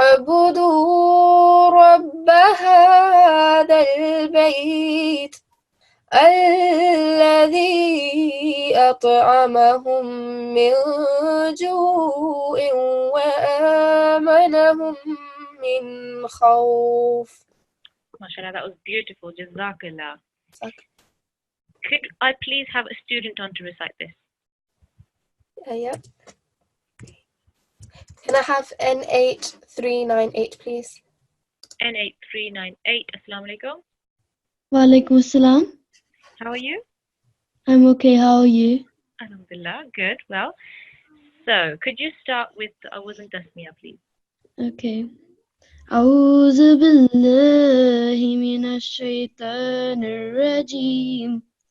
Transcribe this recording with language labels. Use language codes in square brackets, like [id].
[ar] فليعبدوا رب هذا البيت الذي أطعمهم من جوع وآمنهم من خوف. [en] MashaAllah, that was beautiful. Jazakallah. Could I please have a student on to recite this? Yeah. Can I have N8398, please? [ar] N8398. Assalamu alaikum. Walaikum assalam. [en] How are you? I'm okay. How are you? Alhamdulillah. Good. Well, so could you start with Awuz and Tasmiyah, please? Okay. [ar] أعوذ بالله من الشيطان الرجيم.